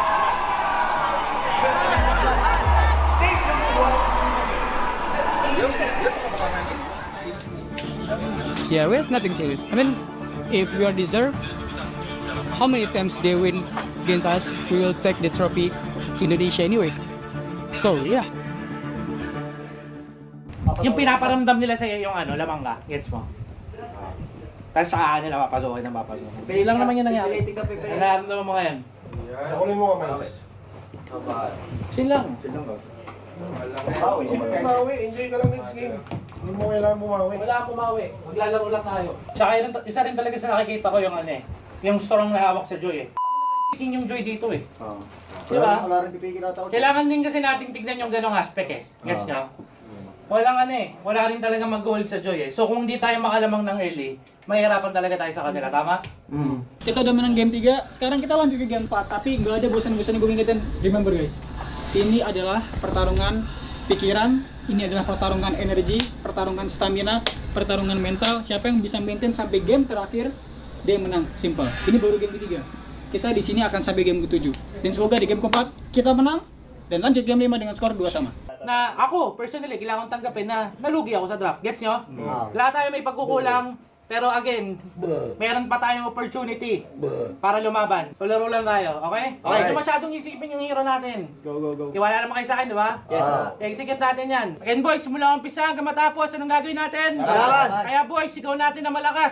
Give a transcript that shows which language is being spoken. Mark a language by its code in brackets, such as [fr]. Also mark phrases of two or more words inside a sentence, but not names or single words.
[en] Yeah, we have nothing to lose. I mean, if we are deserved, how many times they win against us, we will take the trophy to Indonesia anyway. So, yeah. [tl] Yung pinaparamdam nila sa'yo yung lamang ka. Gets mo? Tapos saka nila papasokin. Kaya lang naman yung nangyari. Nararamdaman mo ngayon. Nakunin mo kamay. Chill lang. Enjoy ka lang [en] next game. [tl] Hindi mo kailangan bumawi. Wala akong bumawi. Maglalaro lang tayo. Tsaka isa rin talaga sa nakikita ko yung yung strong na hawak sa Joy yung Joy dito Diba? Kailangan din kasi natin tignan yung ganong aspect Gets nyo? Wala rin talaga mag-goal sa Joy So kung hindi tayo makalamang ng early, mahirapan talaga tayo sa kanila, tama? Kita naman ng game 3. [id] Sekarang kita lanjut ke game 4. Tapi nggak ada bosan-bosannya gue ngingetin. [en] Remember guys, [id] ini adalah pertarungan pikiran, ini adalah pertarungan energi, pertarungan stamina, pertarungan mental. Siapa yang bisa maintain sampai game terakhir, dia yang menang. Simple. Ini baru game ketiga. Kita di sini akan sampai game ke-7. Dan semoga di game keempat kita menang dan lanjut game 5 dengan skor 2-2. [tl] Na ako, personally, kailangan tanggapin na nalugi ako sa draft. Gets nyo? Lahat tayo may pagkukulang. Pero again, meron pa tayong opportunity para lumaban. So laro lang tayo, okay? Okay, hindi masyadong isipin yung hero natin. Go. Tiwala naman kayo sa akin, di ba? Yes. Execute natin yan. [en] Again boys, [tl] simula umpisa hanggang matapos, anong gagawin natin? Kaya boys, sigaw natin na malakas.